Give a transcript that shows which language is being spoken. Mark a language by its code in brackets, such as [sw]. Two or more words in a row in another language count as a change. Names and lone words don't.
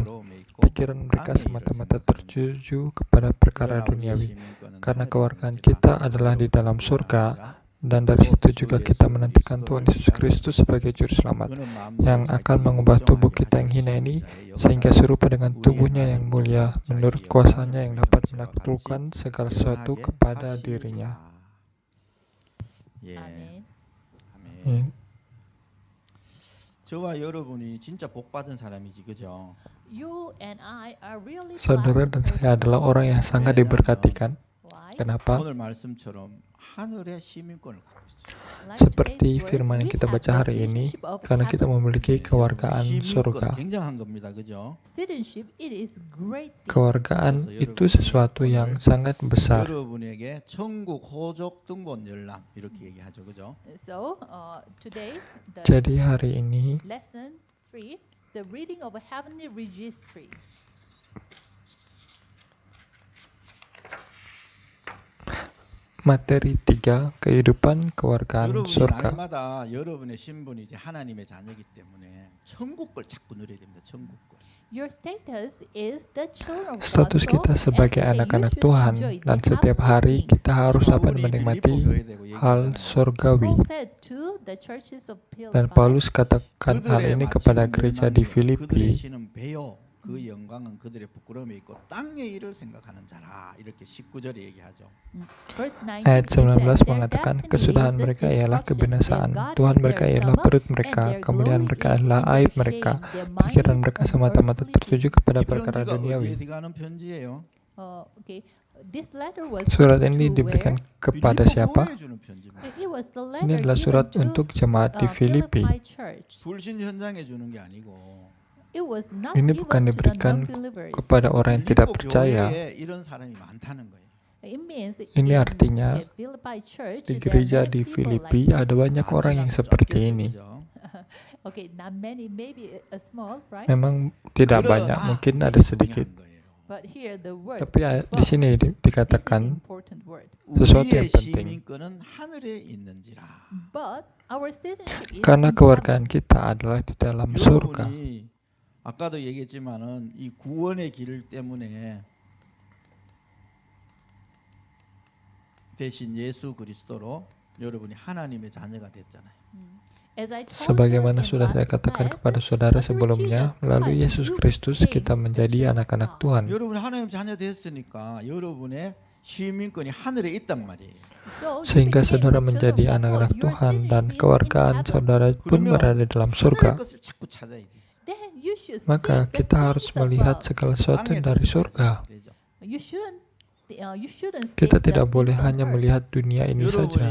[id] Pikiran mereka semata-mata tertuju kepada perkara duniawi, karena kewargaan kita adalah di dalam surga, dan dari situ juga kita menantikan Tuhan Yesus Kristus sebagai Juru Selamat, yang akan mengubah tubuh kita yang hina ini, sehingga serupa dengan tubuhnya yang mulia, menurut kuasanya yang dapat menaklukkan segala sesuatu kepada dirinya. [ko] 아멘. [id] Amin. [ko] 저와 여러분이 진짜 복 받은 사람이지, 그죠? [id] Saudara dan saya adalah orang yang sangat diberkatikan. Kenapa? [ko] 오늘 말씀처럼 하늘의 시민권을 갖고 있어요. [id] Seperti firman yang kita baca hari ini, karena kita memiliki kewargaan surga. [ko] 굉장한 겁니다, 그죠? [id] Kewargaan itu sesuatu yang sangat besar. [ko] 여러분에게 천국 호족 등본 열람 이렇게 얘기하죠, 그죠? [id] Jadi hari ini [en] Lesson 3, the reading of a heavenly registry. [id] materi 3, kehidupan kewargaan [ko] 여러분이 [id] surga. [ko] 날마다 여러분의 신분이 이제 하나님의 자녀이기 때문에 천국 걸 자꾸 누려야 됩니다. 천국 걸. [en] Your status is the children of God. [id] Status kita sebagai anak-anak Tuhan, dan setiap hari kita harus dapat menikmati hal surgawi. Dan Paulus katakan hal ini kepada gereja di Filipi. [ko] 그 영광은 그들의 부끄러움에 있고 땅의 일을 생각하는 자라 이렇게 19절에 얘기하죠. [id] Ayat 19 mengatakan kesudahan mereka ialah kebinasaan, Tuhan mereka ialah perut mereka, kemuliaan mereka adalah aib mereka. Pikiran mereka semata-mata tertuju kepada perkara duniawi. Surat ini diberikan kepada siapa? Ini adalah surat untuk jemaat di Filipi. [ko] 불신 현장에 주는 게 아니고 [id] Ini bukan diberikan kepada orang yang tidak percaya. Ini artinya di gereja di Filipi ada banyak orang yang seperti ini. Memang tidak banyak, mungkin ada sedikit. Tapi di sini dikatakan sesuatu yang penting. Karena kewargaan kita adalah di dalam surga. [ko] 아까도 얘기했지만은 이 구원의 길 때문에 대신 예수 그리스도로 여러분이 하나님의 자녀가 됐잖아요. [id] Sebagaimana sudah saya katakan kepada saudara sebelumnya, melalui Yesus Kristus kita menjadi anak-anak Tuhan. [ko] 여러분이 하나님 자녀 됐으니까 여러분의 시민권이 하늘에 있단 말이에요. [id] Sehingga saudara menjadi anak-anak Tuhan dan kewargaan saudara pun berada dalam surga. Maka kita harus melihat segala sesuatu dari surga. Kita tidak boleh hanya melihat dunia ini saja.